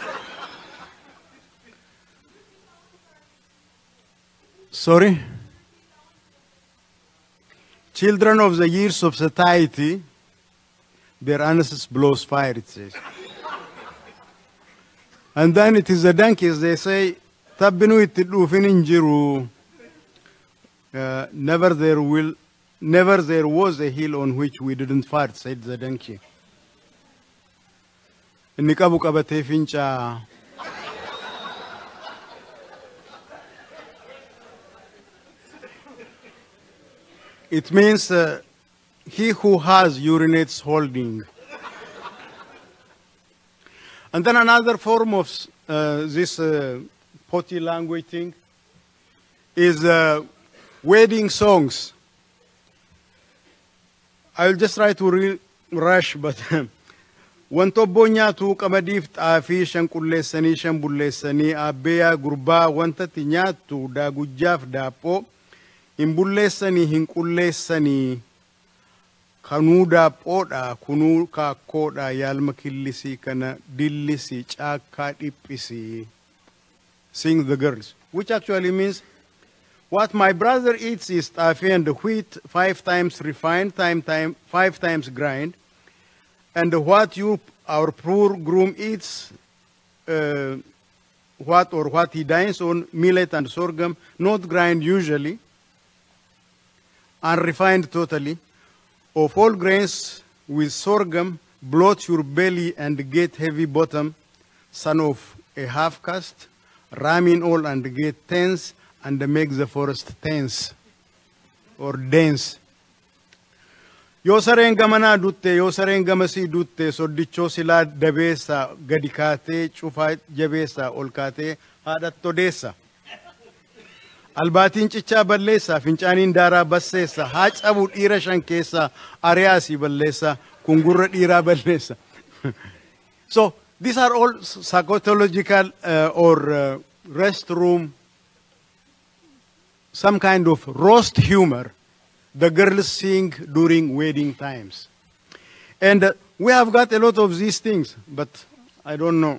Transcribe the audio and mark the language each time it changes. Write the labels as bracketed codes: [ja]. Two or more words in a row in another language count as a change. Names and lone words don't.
[en] Sorry? Children of the years of satiety, their anus blows fire, it says. And then it is the donkeys, they say, [om] tabbinu itti dhufin hin jiru. [en] Never there was a hill on which we didn't fart, said the donkey. [om] Inni qabu qabatee fincaa. [en] It means he who has urinates holding. And then another form of this potty language thing is wedding songs. I'll just try to rush, but [om] wanto nyaatu qamadiif xaafii shan qulleessanii shan bulleessanii abbeeyaa gurbaa wantatti nyaattu daagujjaaf daaphoo hin bulleessanii hin qulleessanii kanuu daaphoodha kunuu kaakkoodha yaalma killisii kana dillisii caakkaa dhiphisii. [en] Sing the girls, which actually means what my brother eats is taffy and wheat 5 times refined, 5 times grind, and what our poor groom eats, what he dines on, millet and sorghum, not grind usually, unrefined totally, of all grains with sorghum, bloat your belly and get heavy bottom, son of a half caste, ram in all and get tense, and make the forest tense or dense. [om] Yoo sareen gamanaa dutte, yoo sareen gamasii dutte, soddichoo silaa dabeessa, gadi kaatee, cufaa jabeessa, ol kaatee, haadhatto deessa. Albaatiin cichaa balleessa, fincaaniin daaraa basseessa, haa cabu dhiira shan keessa, ariyaasii balleessa, kungurra dhiiraa balleessa. [en] So these are all psychological or restroom, some kind of roast humor the girls sing during wedding times. And we have got a lot of these things, but I don't know.